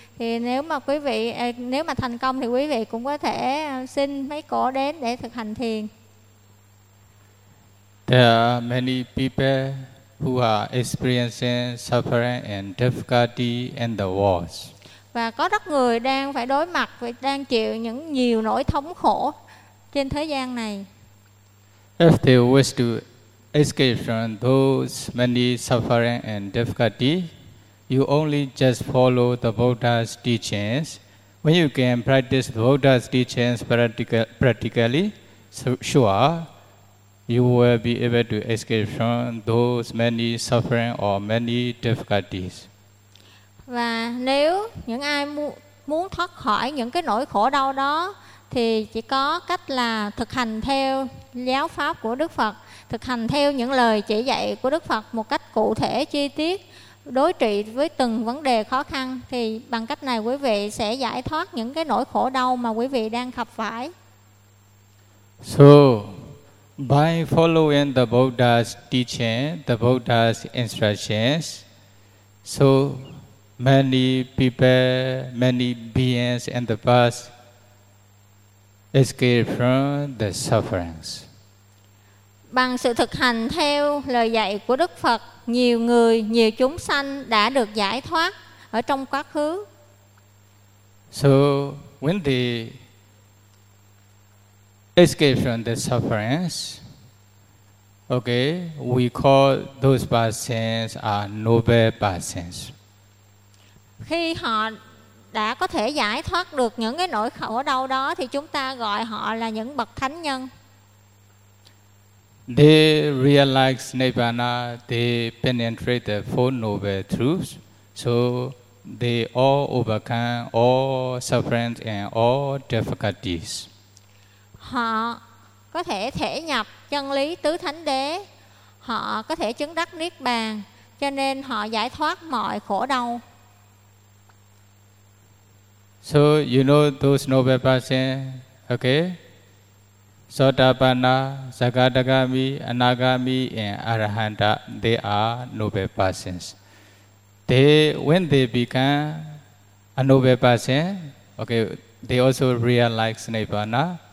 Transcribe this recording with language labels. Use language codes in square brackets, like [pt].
[vi] Thì nếu mà quý vị nếu mà thành công thì quý vị cũng có thể xin mấy cô đến để thực hành thiền. [en] There are many people who are experiencing suffering and difficulty in the world. [vi] Và có rất người đang phải đối mặt và đang chịu những nhiều nỗi thống khổ trên thế gian này. [en] If they wish to escape from those many suffering and difficulty, you only just follow the Buddha's teachings. When you can practice the Buddha's teachings practically, sure, you will be able to escape from those many suffering or many difficulties. [vi] Và nếu những ai muốn thoát khỏi những cái nỗi khổ đau đó thì chỉ có cách là thực hành theo giáo pháp của Đức Phật, thực hành theo những lời chỉ dạy của Đức Phật một cách cụ thể, chi tiết, đối trị với từng vấn đề khó khăn, thì bằng cách này quý vị sẽ giải thoát những cái nỗi khổ đau mà quý vị đang gặp phải. [en] So, by following the Buddha's teaching, the Buddha's instructions, so many people, many beings in the past escape from the sufferings. [vi] Bằng sự thực hành theo lời dạy của Đức Phật, nhiều người, nhiều chúng sanh đã được giải thoát ở trong quá khứ. [en] So when the escape from the sufferings, okay, we call those persons are noble persons. [vi] Khi họ đã có thể giải thoát được những cái nỗi khổ đau đó thì chúng ta gọi họ là những bậc thánh nhân. [en] They realize Nirvana, they penetrate the four noble truths, so they all overcome all sufferings and all difficulties. [vi] Họ có thể thể nhập chân lý tứ thánh đế, họ có thể chứng đắc Niết Bàn, cho nên họ giải thoát mọi khổ đau. [en] So you know those noble persons, okay? Sotapanna, Sakadagami, Anagami, and Arahanta, they are noble persons. They, when they become a noble person, okay, they also realize Nibbana.